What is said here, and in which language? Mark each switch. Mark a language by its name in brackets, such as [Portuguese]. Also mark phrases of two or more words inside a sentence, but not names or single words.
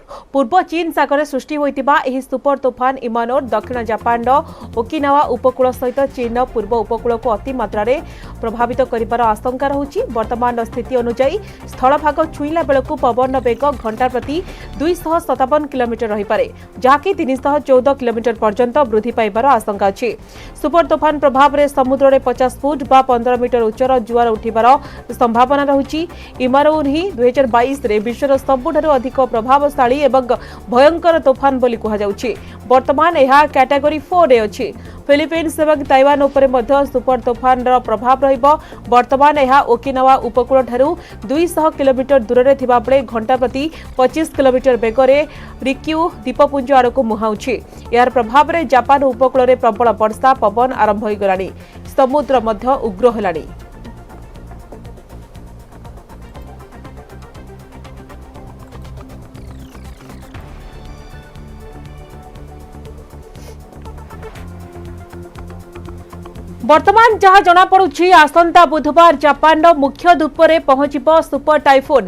[Odia] ପୂର୍ବ ଚୀନ ସାଗର ସୃଷ୍ଟି ହୋଇଥିବା ଏହି ସୁପର ତୋଫାନ ଇମାନୋର ଦକ୍ଷିଣ ଜାପାନ ଓକିନାୱା ଉପକୂଳ ସହିତ ଚୀନ ପୂର୍ବ ଉପକୂଳ କୁ ଅତି ମାତ୍ରା ରେ ପ୍ରଭାବିତ କରିବାର ଆଶଙ୍କା ରହୁଛି। ବର୍ତ୍ତମାନ ସ୍ଥିତି ଅନୁସାର ସ୍ଥଳଭାଗ ଛୁଇଁଲା ବେଳକୁ ପବନ ବେଗ ଘଣ୍ଟା ପ୍ରତି 257 କିଲୋମିଟର ରହି ପାରେ ଯାହାକି 314 କିଲୋମିଟର ପର୍ଯ୍ୟନ୍ତ ବୃଦ୍ଧି ପାଇବାର ଆଶଙ୍କା ଅଛି। ସୁପର ତୋଫାନ ପ୍ରଭାବ ରେ ସମୁଦ୍ର ରେ 50 ଫୁଟ ବା 15 ମିଟର ଉଚ୍ଚର ଜୁଆର ଉଠିବାର ସମ୍ଭାବନା ରହୁଛି। ଇମାନୋର ହିଁ 2022 ରେ ବିଶ୍ୱର ସବୁଠାରୁ ଅଧିକ ପ୍ରଭାବଶାଳୀ ଏବଂ ଭୟଙ୍କର ତୋଫାନ ବୋଲି କୁହା ଯାଉଛି। ବର୍ତ୍ତମାନ ଏହା କ୍ୟାଟେଗୋରୀ 4 ରେ ଅଛି। ଫିଲିପାଇନ୍ସ ଏବଂ ତାଇୱାନ ଉପରେ ମଧ୍ୟ ସୁପର ତୋଫାନ ର ପ୍ରଭାବ ରହିବ। ବର୍ତ୍ତମାନ ଏହା ଓକିନାୱା ଉପକୂଳ ଠାରୁ 200 କିଲୋମିଟର ଦୂର ରେ ଥିବା ବେଳେ ଘଣ୍ଟା ପ୍ରତି 25 କିଲୋମିଟର ବେଗ ରେ ରିକ୍ୟୁ ଦ୍ୱୀପପୁଞ୍ଜ ଆଡ଼କୁ ମୁହାଁଉଛି। ଯାହାର ପ୍ରଭାବ ରେ ଜାପାନ ଉପକୂଳ ରେ ପ୍ରବଳ ବର୍ଷା ପବନ ଆରମ୍ଭ ହୋଇ ଗଲାଣି ସମୁଦ୍ର ମଧ୍ୟ ଉଗ୍ର ହେଲାଣି। ବର୍ତ୍ତମାନ ଯାହା ଜଣା ପଡ଼ୁଛି ଆସନ୍ତା ବୁଧବାର ଜାପାନ ମୁଖ୍ୟ ଦ୍ୱୀପ ପହଞ୍ଚିବ ସୁପର ଟାଇଫୁନ।